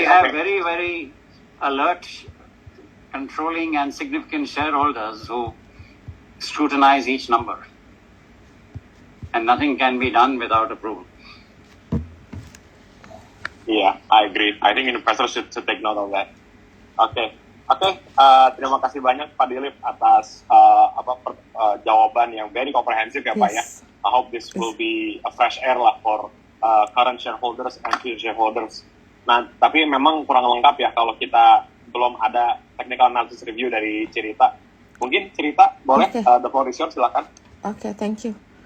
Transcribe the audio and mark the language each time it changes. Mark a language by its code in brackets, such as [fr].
[en] we have very, very alert, controlling and significant shareholders who scrutinize each number. And nothing can be done without approval. Iya, I agree. I think investors should take note of that. Oke. [id] Terima kasih banyak Pak Dilip atas jawaban yang very komprehensif ya Pak ya. [en] Yes. I hope this will be a fresh air lah for current shareholders and future shareholders. [id] Nah, tapi memang kurang lengkap ya kalau kita belum ada technical analysis review dari Cirita. Mungkin Cirita boleh, [en] Okay. The floor is yours, silakan. Okay, thank you.